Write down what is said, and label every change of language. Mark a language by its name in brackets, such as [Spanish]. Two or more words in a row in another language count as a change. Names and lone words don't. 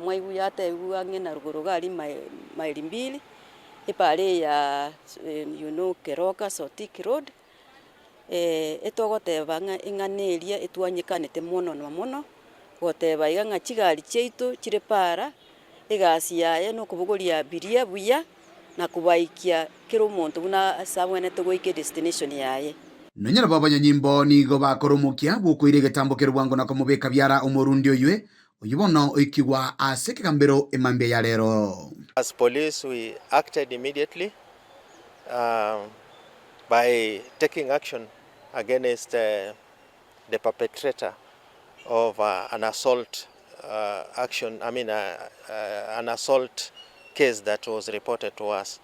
[Gusii] mwaibu yate ange na rugoro gali maili mbili ipale ya Keroka Sotik Road etogoteba engane eria etwanyikanete mono na mono goteba iga chigali cheitu chire para egasi yaye no kubugoria abiria buya na kubaikia kero monto buna sabwenete goike destination yaye nonyera babanyanyimbo nigo bakoromokia gukwire getambo kerwango na komubeka byara umurundi oywe oyibono oikigwa ase kigambiro emambe ya rero. [English] As police, we acted immediately by taking action against the perpetrator of an assault an assault case that was reported to us.